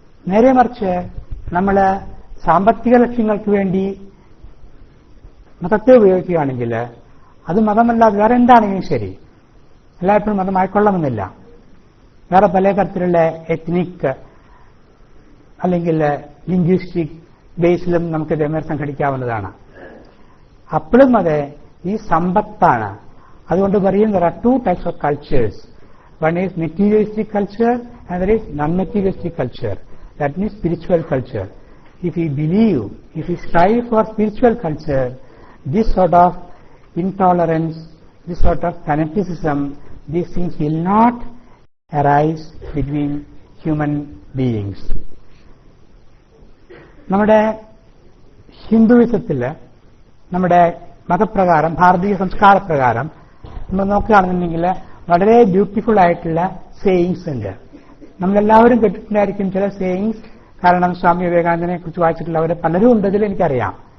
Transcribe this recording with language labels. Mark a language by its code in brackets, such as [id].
[ml] നേരെ മറിച്ച് നമ്മൾ സാമ്പത്തിക ലക്ഷ്യങ്ങൾക്ക് വേണ്ടി മതത്തെ ഉപയോഗിക്കുകയാണെങ്കിൽ അത് മതമല്ലാതെ വേറെ എന്താണെങ്കിലും ശരി, എല്ലായ്പ്പോഴും മതമായിക്കൊള്ളണമെന്നില്ല. വേറെ പല തരത്തിലുള്ള എത്നിക് അല്ലെങ്കിൽ ലിംഗ്വിസ്റ്റിക് ബേസിലും നമുക്ക് ഇതേമാതിരി സംഘടിക്കാവുന്നതാണ്. അപ്പോഴും അത് ഈ സമ്പത്താണ്. അതുകൊണ്ട് പറയും [en] there are two types of cultures. One is materialistic culture and there is non-materialistic culture. That means spiritual culture. If we believe, if we strive for spiritual culture, this sort of intolerance, this sort of fanaticism, these things will not arise between human beings. [ml] നമ്മുടെ ഹിന്ദുവിസത്തില്, നമ്മുടെ മതപ്രകാരം, ഭാരതീയ സംസ്കാരപ്രകാരം നമ്മൾ നോക്കുകയാണെന്നുണ്ടെങ്കിൽ വളരെ beautiful ആയിട്ടുള്ള sayings ഉണ്ട്. നമ്മളെല്ലാവരും കേട്ടിട്ടുണ്ടായിരിക്കും ചില sayings. കാരണം സ്വാമി വിവേകാനന്ദനെ കുറിച്ച് വായിച്ചിട്ടുള്ളവർ പലരും ഉണ്ടതിൽ എനിക്കറിയാം.